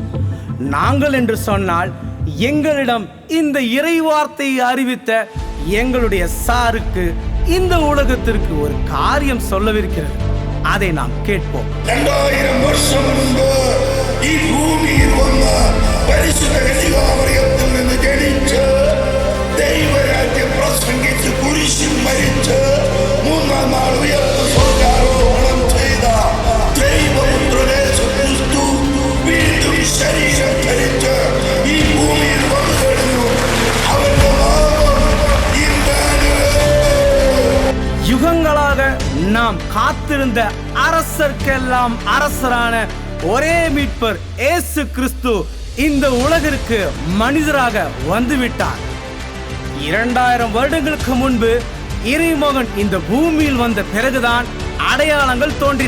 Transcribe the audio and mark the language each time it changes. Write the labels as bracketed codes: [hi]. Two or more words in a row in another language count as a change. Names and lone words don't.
[ta] நாங்கள் என்று சொன்னால் எங்களிடம் இந்த இறைவார்த்தையை அறிவித்த எங்களுடைய சாருக்கு இந்த உலகத்திற்கு ஒரு காரியம் சொல்லவிருக்கிறது. அதை நாம் கேட்போம். 2000 வருஷம் முன்பு பூமியில் வந்த பரிசுத்த கன்னிகாமரியத்தில் [ml] നിന്ന് ജനിച്ച് ദൈവരാജ്യം പ്രസംഗിച്ച് കുരിശിൽ മരിച്ച് 3-ാം നാൾ ഉയർത്ത് സ്വർഗ്ഗാരോഹണം ചെയ്ത ദൈവപുത്രനെ ക്രിസ്തു വീണ്ടും ശരീരം ധരിച്ച് ഈ ഭൂമിയിൽ വന്നു കഴിഞ്ഞു. അവന്റെ നാമം [ta] யுகங்களாக நாம் காத்திருந்த அரசர்க்கெல்லாம் அரசரான ஒரே மீட்பர் இயேசு கிறிஸ்து இந்த உலகிற்கு மனிதராக வந்துவிட்டார். 2000 வருடங்களுக்கு முன்பு இறைமகன் இந்த பூமியில் வந்த பிறகுதான் அடையாளங்கள் தோன்றின.